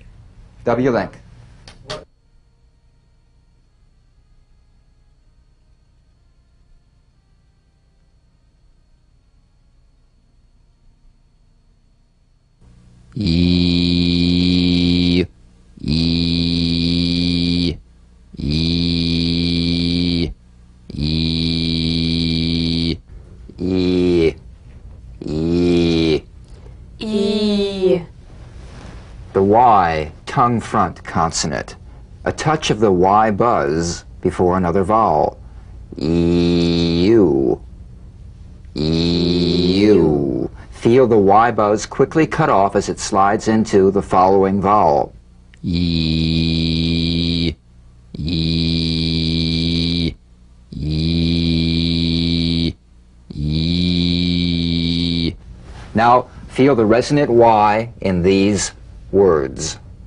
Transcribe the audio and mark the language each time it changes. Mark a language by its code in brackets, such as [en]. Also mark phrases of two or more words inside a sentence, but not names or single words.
[en] W link. E, E, E, E, E, E. E. The Y, tongue front consonant. A touch of the Y buzz before another vowel. E-U. E-U. Feel the Y buzz quickly cut off as it slides into the following vowel. E, E, E, E. Now, feel the resonant Y in these words.